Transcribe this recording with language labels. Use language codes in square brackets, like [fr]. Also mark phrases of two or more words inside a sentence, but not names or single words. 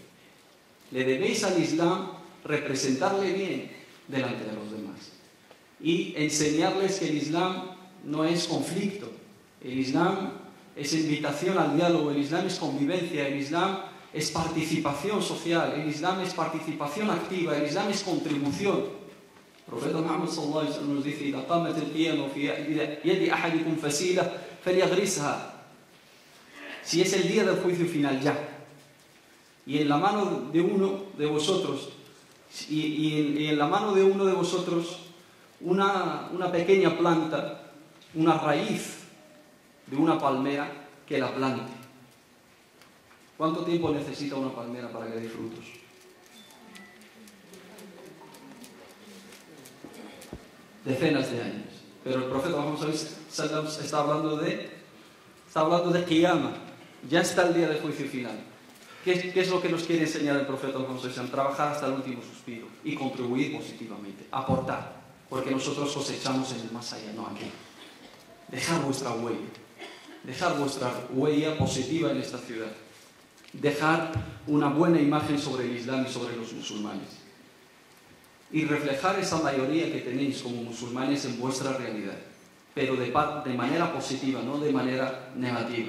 [es] Le debéis al Islam representarle bien delante de los demás. Y enseñarles que el Islam no es conflicto, el Islam es invitación al diálogo, el Islam es convivencia, el Islam es participación social, el Islam es participación activa, el Islam es contribución. El profeta Muhammad [ar] صلى الله عليه وسلم [es] nos dice: [ar] "إذا قامت القيامة في يد أحدكم فسيلة فليغرسها." [es] Si es el día del juicio final ya, y en la mano de uno de vosotros una pequeña planta, una raíz de una palmera, que la plante. ¿Cuánto tiempo necesita una palmera para que dé frutos? Decenas de años. Pero el profeta Muhammad [ar] صلى الله عليه وسلم [es] está hablando de Qiyamah. Ya está el día del juicio final. ¿Qué es lo que nos quiere enseñar el profeta Muhammad [ar] صلى الله عليه وسلم? [es] Trabajar hasta el último suspiro y contribuir positivamente, aportar, porque nosotros cosechamos en el más allá, no aquí. dejar vuestra huella positiva en esta ciudad, dejar una buena imagen sobre el Islam y sobre los musulmanes, y reflejar esa mayoría que tenéis como musulmanes en vuestra realidad, pero de manera positiva, no de manera negativa.